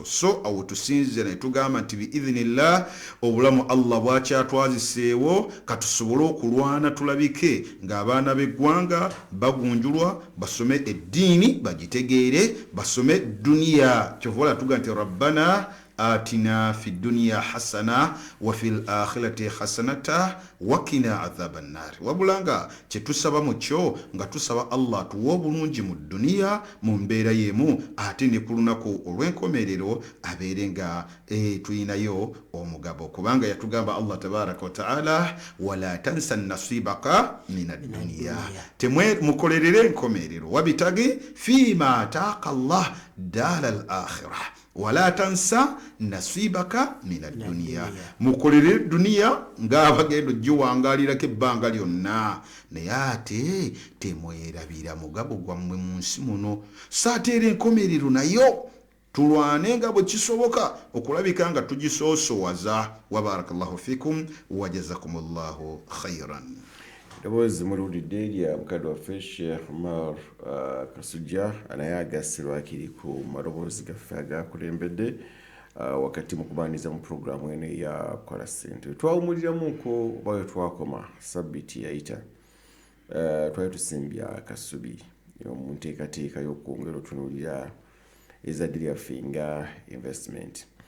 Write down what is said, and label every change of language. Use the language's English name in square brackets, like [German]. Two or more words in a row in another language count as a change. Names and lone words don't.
[Ganda] So awo tusinzira ne tugamba nti biidhinillah obulamu Allah bwakyatwaziseewo katusobole okulwana tulabike ng'abaana b'eggwanga bagunjulwa basome eddiini bagitegeere basome duniya. Kyovola tuga nti [Arabic] ربنا آتنا في الدنيا حسنة وفي الآخرة حسنة وقنا عذاب النار. [Ganda] Wabulanga kye tusaba mu kyo nga tusaba Allah tuwa obulungi mu duniya mu mbeera yemu ate ne ku lunaku olw'enkomerero abeere nga tuyinayo omugabo kubanga yatugamba [Arabic] الله تبارك وتعالى ولا تنس نصيبك من الدنيا. [Ganda] Temwe mukolerere enkomerero [Arabic] وابتغ فيما آتاك الله الدار الآخرة ولا تنس نصيبك من الدنيا. [Ganda] Mukolere dunia ng'abagenda ogiwangalirako ebbanga lyonna naye ate temwerabira mugabo gwammwe mu nsi muno. Saateera enkomerero nayo tulwane nga bwe kisoboka okulabika nga tugisoosowaza. [Arabic] وبارك الله فيكم وجزاكم الله خيرا. [Ganda] Ddoboozi muliwulidde lya mukadde waffe Sheikh Omar Kasujja naye agassirwa kiri ku maloboozi gaffe agakulembedde wakati mu kubaaniza mu puroguramu eno eya Kola Ssente. Twawumuliramuko oba we twakoma sabbiti yayita twali tusimbya kasubi mu nteekateeka y'okwongera otunuulira ezzadde lyaffe nga investment.